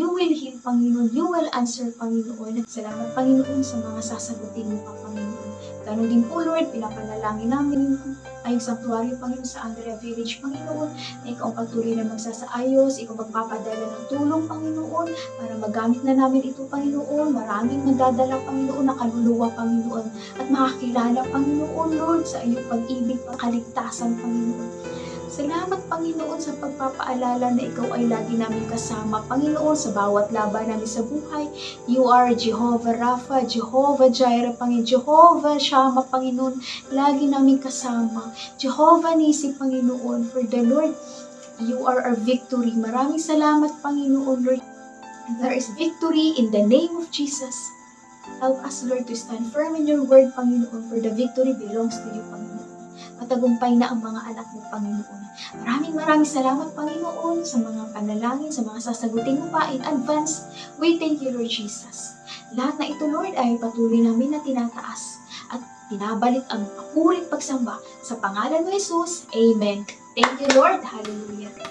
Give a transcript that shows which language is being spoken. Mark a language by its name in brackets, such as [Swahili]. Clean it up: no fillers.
[English] You will heal, Panginoon. You will answer, Panginoon. [Filipino] Salamat, Panginoon, sa mga sasagutin mo pa, Panginoon. Ganon din po, Lord, pinapanalangin namin ay sanctuary, Panginoon, sa Andrea Village, Panginoon, na ikaw ang patuloy na magsasaayos, ikaw magpapadala ng tulong, Panginoon, para magamit na namin ito, Panginoon. Maraming magdadala, Panginoon, na kaluluwa, Panginoon, at makakilala, Panginoon, Lord, sa iyong pag-ibig, kaligtasan, Panginoon. Salamat, Panginoon, sa pagpapaalala na ikaw ay lagi namin kasama, Panginoon, sa bawat laban namin sa buhay. [English] You are [Filipino] Jehovah Rapha, Jehovah Jireh, Panginoon, Jehovah Shammah, Panginoon, lagi namin kasama. [English] Jehovah Nisi, Panginoon, for the Lord, you are our victory. [Filipino] Maraming salamat, [English] Panginoon, Lord. There is victory in the name of Jesus. Help us, Lord, to stand firm in your word, Panginoon, for the victory belongs to you, Panginoon. [Filipino] Matagumpay na ang mga anak mo, Panginoon. Maraming salamat, Panginoon, sa mga panalangin, sa mga sasagutin mo pa [English] in advance. We thank you, Lord Jesus. [Filipino] Lahat na ito, Lord, ay patuloy namin na tinataas at binabalik ang papurit pagsamba sa pangalan mo, Jesus. Amen. [English] Thank you, Lord. [Filipino] Hallelujah.